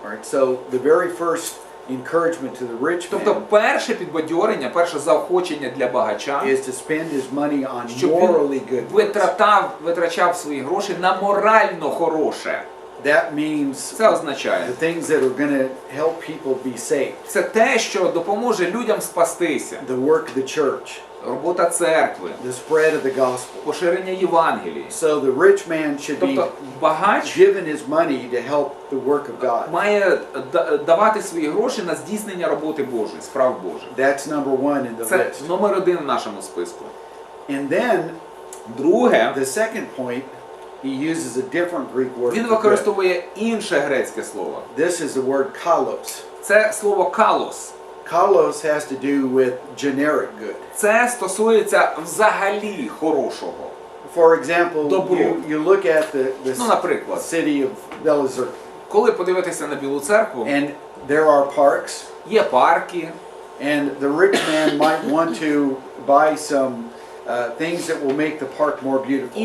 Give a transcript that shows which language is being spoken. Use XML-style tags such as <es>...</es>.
<en>Right? So the very first encouragement to the rich</en> <uk>Тобто</uk> <en>man</en> <uk>перше підбадьорення, перше заохочення для багача,</uk> <en>is to spend his money on</en> <uk>щоб</uk> <en>morally</en> <uk>він</uk> <en>good works.</en> <uk>витрачав свої гроші на морально хороше.</uk> <en>That means</en> <uk>Це означає,</uk> <en>the things that are going to help people be saved.</en> <uk>це те, що допоможе людям спастися.</uk> <en>The work of the church,</en> <uk>Робота церкви,</uk> <en>the spread of the gospel.</en> <uk>поширення Євангелії.</uk> <en>So the rich man should be</en> <uk>Тобто багач</uk> <en>given his money to help the work of God.</en> <uk>має давати свої гроші на здійснення роботи Божої, справ Божих.</uk> <en>That's number 1 in the</en> <uk>Це</uk> <en>list.</en> <uk>номер 1 в нашому списку.</uk> <en>And then</en> <uk>Друге,</uk> <en>the second point, he uses a different Greek word.</en> <uk>він</uk> <en>for good.</en> <uk>використовує інше грецьке слово.</uk> <en>This is the word kalos.</en> <uk>Це слово калос.</uk> <en>Kalos has to do with generic good.</en> <uk>Це стосується взагалі хорошого.</uk> <en>For example,</en> <uk>Добро.</uk> <en>you look at the</en> <uk>Ну, наприклад,</uk> <en>city of Belazar,</en> <uk>коли подивитися на Білу церкву,</uk> <en>and there are parks,</en> <uk>є парки,</uk> <en>and the rich man might want to buy some things that will make the park more beautiful.</en>